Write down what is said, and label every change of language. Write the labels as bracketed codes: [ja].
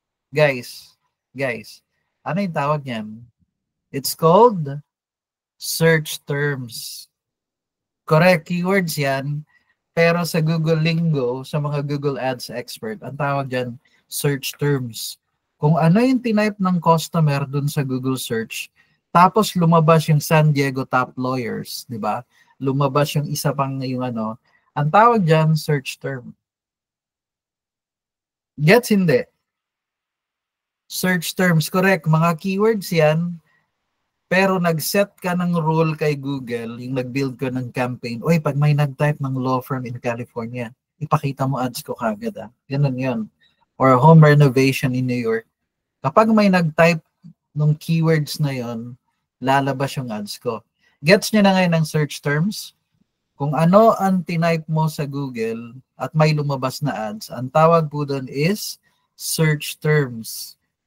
[tl] Guys, ano yung tawag niyan? [en] It's called search terms. [tl] Correct, keywords yan. Pero sa Google Lingo, sa mga Google Ads expert, ang tawag dyan, search terms. Kung ano yung tinype ng customer dun sa Google search, tapos lumabas yung San Diego Top Lawyers, di ba? Lumabas yung isa pang yung ano, ang tawag dyan, search term. Gets hindi? Search terms, correct. Mga keywords yan. Pero nag-set ka ng rule kay Google, yung nag-build ka ng campaign, oy, pag may nag-type ng law firm in California, ipakita mo ads ko kagad ah. Ganun yun. [en] Or home renovation in New York. [tl] Kapag may nag-type ng keywords na yon, lalabas yung ads ko. Gets nyo na ngayon ng search terms? Kung ano ang tinype mo sa Google at may lumabas na ads, ang tawag po doon is search terms.